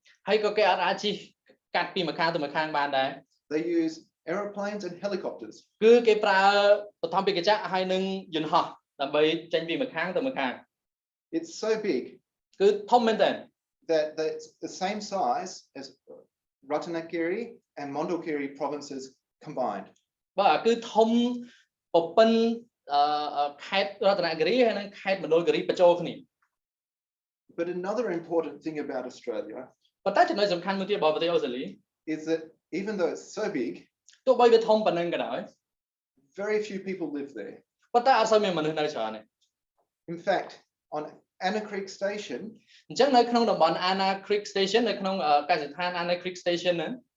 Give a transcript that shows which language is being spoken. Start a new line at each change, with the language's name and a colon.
Khmer: ហើយក៏គេអត់អាចជិះកាត់ពីម្ខាងទៅម្ខាងបានដែរ
English: They use aeroplanes and helicopters.
Khmer: គឺគេប្រើបឋមពាក្យចក្រហើយនឹងយន្តហោះដើម្បីចេញពីម្ខាងទៅម្ខាង
English: It's so big
Khmer: គឺធំមែនទែន
English: that it's the same size as Ratanakiri and Mondulkiri provinces combined.
Khmer: បាទគឺធំពពិនខេត្តរតនគិរីហើយនិងខេត្តមណ្ឌលគិរីបញ្ចូលគ្នា
English: But another important thing about Australia
Khmer: ប៉ុន្តែចំណុចសំខាន់មួយទៀតរបស់ប្រទេសអូស្ត្រាលី
English: is that even though it's so big,
Khmer: ទោះបីវាធំប៉ុណ្ណឹងក៏ដោយ
English: very few people live there.
Khmer: ប៉ុន្តែអត់សូវមានមនុស្សនៅច្រើនទេ
English: In fact, on Anna Creek Station,
Khmer: អញ្ចឹងនៅក្នុងតំបន់ Anna Creek Station នៅក្នុងកសិដ្ឋាន Anna Creek Station ហ្នឹង